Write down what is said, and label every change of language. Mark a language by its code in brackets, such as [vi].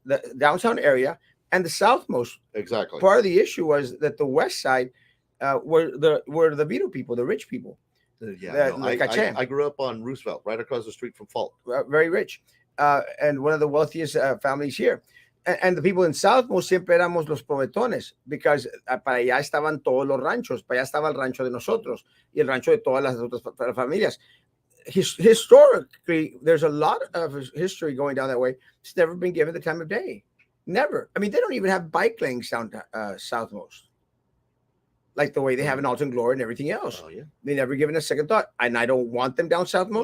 [en] the downtown area, and the southmost. Exactly. Part of the issue was that the west side were the Vito people, the rich people, Yeah, no, like Cache. I grew up on Roosevelt, right across the street from Falk. Very rich, and one of the wealthiest families here. And the people in southmost [es] siempre éramos los provetones, [en] because [es] para allá estaban todos los ranchos, para allá estaba el rancho de nosotros y el rancho de todas las otras familias. [en] Historically, there's a lot of history going down that way. It's never been given the time of day. Never. I mean, they don't even have bike lanes down southmost, like the way they have in Alton Glory and everything else. Oh yeah. They never given a second thought, and I don't want them down southmost.